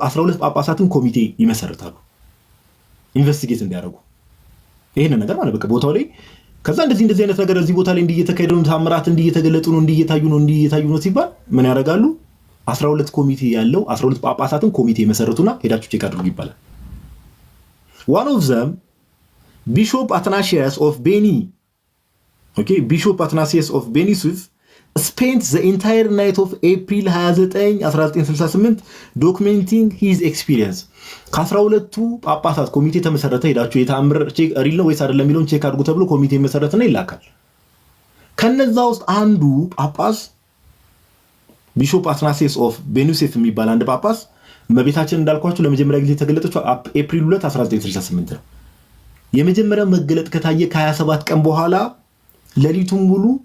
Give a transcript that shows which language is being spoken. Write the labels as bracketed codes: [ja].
[am] 12 ጳጳሳትን ኮሚቴ ይመሰርታሉ ኢንቨስቲጌት እንዲያደርጉ ይሄንን ነገር ማለት በቃ ቦታው ላይ ከዛ እንደዚህ አይነት ነገር እዚህ ቦታ ላይ እንዲየተካሄደ ነው፣ ታምራት እንዲየተገለጡ ነው፣ እንዲየታዩ ነው ሲባል ምን ያደርጋሉ? 12 ኮሚቴ ያለው 12 ጳጳሳትን ኮሚቴ መሰረቱና ሄዳችሁ ቼክ አድርጉ ይባላል። [en] one of them Bishop Athanasius of Beni, okay, Bishop Athanasius of Beni Suif spent the entire night of April 29 1968 documenting his experience. [am] ከ12ቱ ጳጳሳት ኮሚቴ ተመሰረተ። ሄዳችሁ የታምር ቼክ ሪል ነው ወይስ አይደለም የሚለውን ቼክ አድርጉ ተብሎ ኮሚቴ መሰረተና ይላካል። ከነዛ ውስጥ አንዱ ጳጳስ ቢሾፕ አትናሲየስ ኦፍ ቤኑሴፍ የሚባል አንድ ጳጳስ እመቤታችን እንዳልኳችሁ ለመጀመሪያ ጊዜ የተገለጠችው ኤፕሪል 2 1968 ነው። የመጀመሪያው መገለጥ ከታየ ከ27 ቀን በኋላ ሌሊቱን ሙሉ